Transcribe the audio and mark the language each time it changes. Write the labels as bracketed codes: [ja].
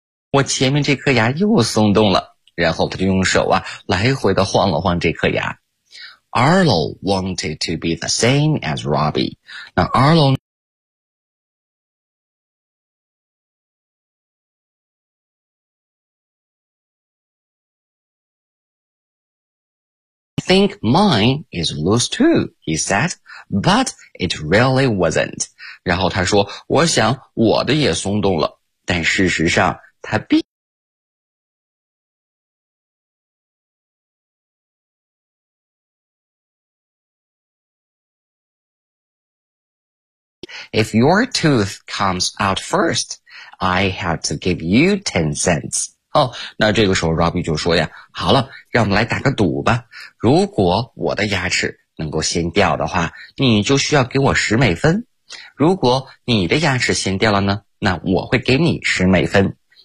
[zh] 我前面这颗牙又松动了，然后他就用手啊来回的晃了晃这颗牙。 [en] Arlo wanted to be the same as Robbie. 那 Arlo 呢 ？Think mine is loose too, he said, but it really wasn't. [zh] 然后他说，我想我的也松动了，但事实上。 [en] 他，If your tooth comes out first, I have to give you 10 cents. [zh] 哦，那这个时候 Robbie 就说呀，好了，让我们来打个赌吧。如果我的牙齿能够先掉的话，你就需要给我10美分。如果你的牙齿先掉了呢，那我会给你10美分。